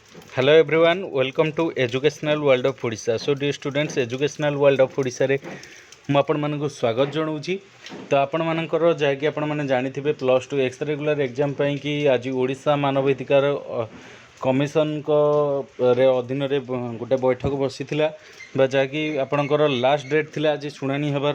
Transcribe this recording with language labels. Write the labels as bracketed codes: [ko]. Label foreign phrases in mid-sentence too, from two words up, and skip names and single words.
[en] Hello everyone, welcome to Educational World of Odisha. So dear students, [or] Educational World of Odisha रे ମୁଁ ଆପଣମାନଙ୍କୁ ସ୍ୱାଗତ ଜଣାଉଛି। ତ ଆପଣମାନଙ୍କର ଯାହାକି ଆପଣମାନେ ଜାଣିଥିବେ +2 [en] ex regular exam [or] ପାଇଁ କି ଆଜି ଓଡ଼ିଶା ମାନବାଧିକାର କମିଶନଙ୍କ ରେ ଅଧୀନରେ ଗୋଟେ ବୈଠକ ବସିଥିଲା ବା ଯାହାକି ଆପଣଙ୍କର [en] last date [or] ଥିଲା ଆଜି ଶୁଣାଣି ହେବାର।